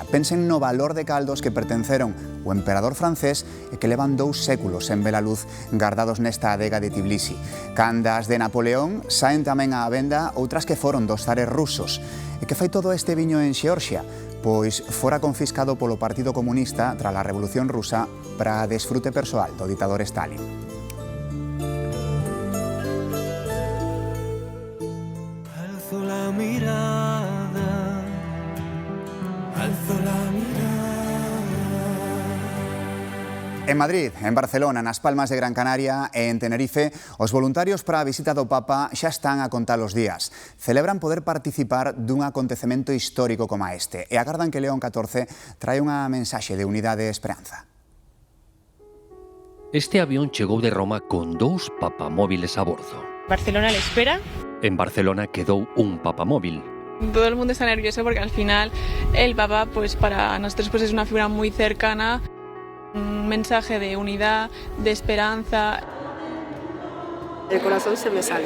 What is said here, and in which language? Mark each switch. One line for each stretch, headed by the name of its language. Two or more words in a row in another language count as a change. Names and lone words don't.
Galician: Pensen no valor de caldos que pertenceron o emperador francés e que levan 2 séculos en vela luz guardados nesta adega de Tbilisi. Candas de Napoleón saen tamén á venda outras que foron dos zares rusos. E que fai todo este viño en Xeorxia? Pois fora confiscado polo Partido Comunista tras a Revolución Rusa para desfrute persoal do ditador Stalin.
Spanish: Alzo la mirada, alzo la mirada.
Galician: En Madrid, en Barcelona, nas Palmas de Gran Canaria e en Tenerife, os voluntarios para a visita do Papa xa están a contar os días. Celebran poder participar dun acontecemento histórico como este e agardan que León XIV trae unha mensaxe de unidade e esperanza. Este avión chegou de Roma con 2 papamóviles a bordo.
Spanish: Barcelona le espera.
Galician: En Barcelona quedou un papamóvil.
Spanish: Todo el mundo está nervioso porque al final el Papa, pues para nosotros pues es una figura muy cercana. Un mensaje de unidad, de esperanza. El corazón se me sale.